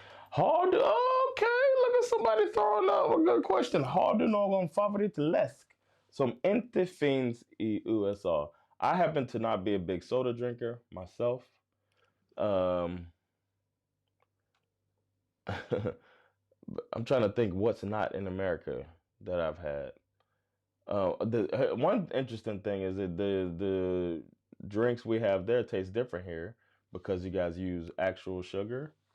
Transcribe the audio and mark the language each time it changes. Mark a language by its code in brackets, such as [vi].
[en] Hard. Okay, look at somebody throwing up a good question. [sv] Har du någon favoritläsk som inte finns i USA? [en] I happen to not be a big soda drinker myself. Um, I'm trying to think what's not in America that I've had. The one interesting thing is that the drinks we have there taste different here because you guys use actual sugar.